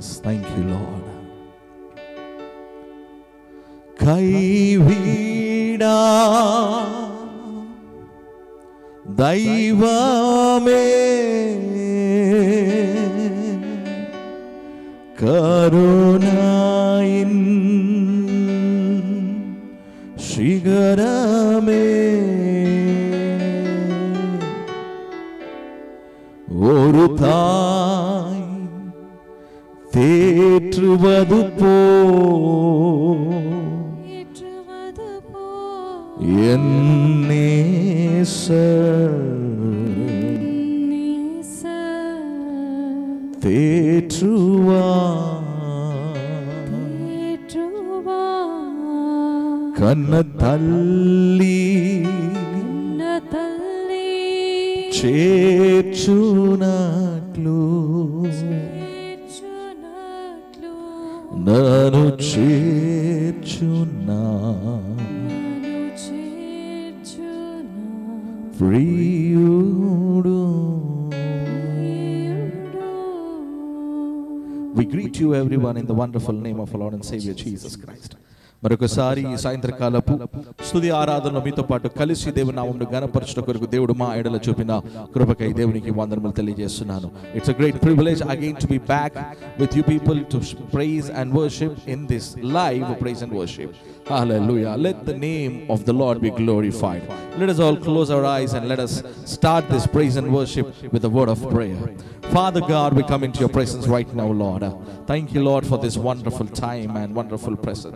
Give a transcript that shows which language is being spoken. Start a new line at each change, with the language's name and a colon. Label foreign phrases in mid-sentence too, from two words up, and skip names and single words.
English: Thank you, Lord.
Tamil: கைவிடா தெய்வமே கருணையின் சிகரமே ஒரு தாய் தேற்றுவது போ என் நேசர் தேற்றுவார் கண்ண தள்ளி
Telugu: చేర్చునట్లు నన్ను చేర్చునా ప్రియుడు.
English: We greet you everyone in the wonderful name of our Lord and Savior Jesus Christ.
Telugu: మరొకసారి ఈ సాయంత్రకాలపు స్తుతి ఆరాధనలో మీతో పాటు కలిసి దేవుని నామమును ఘనపరచుట కొరకు దేవుడు మా ఎడల చూపిన కృపకై దేవునికి వందనములు తెలియజేస్తున్నాను.
English: It's a great privilege again to be back with you people to praise and worship in this live praise and worship. Hallelujah. Let the name of the Lord be glorified. Let us all close our eyes and let us start this praise and worship with a word of prayer. Father God, we come into your presence right now, Lord. Thank you, Lord, for this wonderful time and wonderful presence.